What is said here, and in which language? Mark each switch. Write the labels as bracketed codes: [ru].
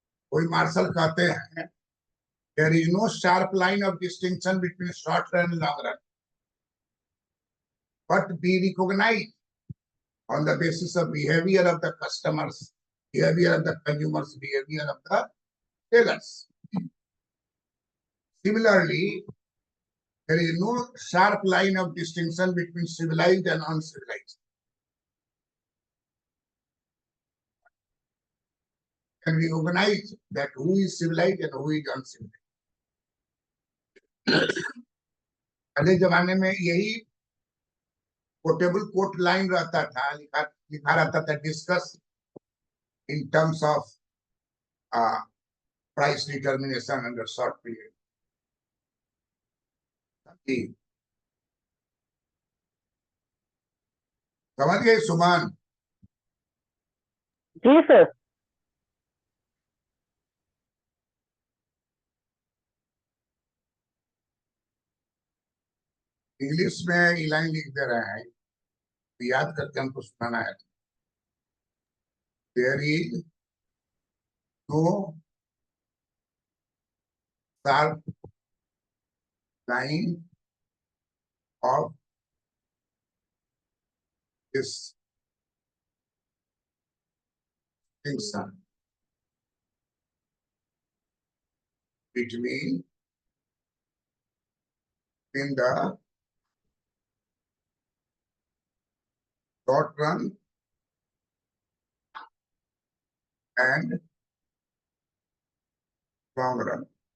[hi] कोई मार्शल कहते हैं, [en] There is no sharp line of distinction between short run and long run, but be recognize on the basis of behavior of the customers, behavior of the consumers, behavior of the sellers. Similarly, there is no sharp line of distinction between civilized and uncivilized. Can we recognize that who is civilized and who is uncivilized? [hi] पहले जमाने में यही quotable coat line रहता था, लिखा रहता था, [en] Discuss in terms of price determination under short period. [hi] समझ गए सुमन? जी सर। इंग्लिश में ये लाइन लिख दे रहे हैं, याद करके हमको सुनाना है। [en] There is no sharp line of distinction between in the short run and long run.